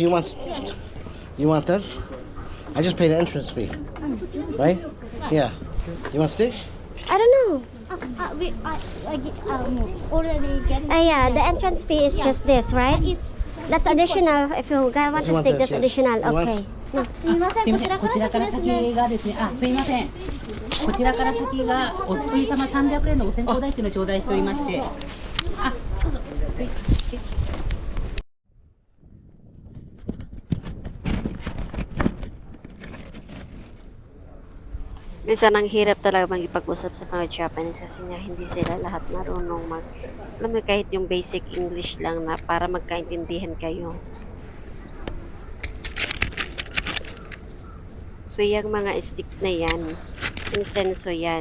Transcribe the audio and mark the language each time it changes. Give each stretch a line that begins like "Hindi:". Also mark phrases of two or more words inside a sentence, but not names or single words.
English: you want that? I just paid an entrance fee, right? Yeah. You want sticks? I don't know. We already getting. Yeah, the entrance fee is just this, right? That's additional. If you guys want If you to want stick, this, that's yes. additional. You want- Okay.
Japanese: すみません、こちらこちらから先がですね、すいません。こちらから先がお一人様300円のお線香代っていうのを頂戴しておりまして。あ、どうぞ。
Filipino: Minsan ang hirap talaga magipag-usap sa mga Japanese kasi nga hindi sila lahat marunong alam mo kahit yung
English: basic English
Filipino: lang na para magkaintindihan kayo. So yung mga stick na yan, insenso yan.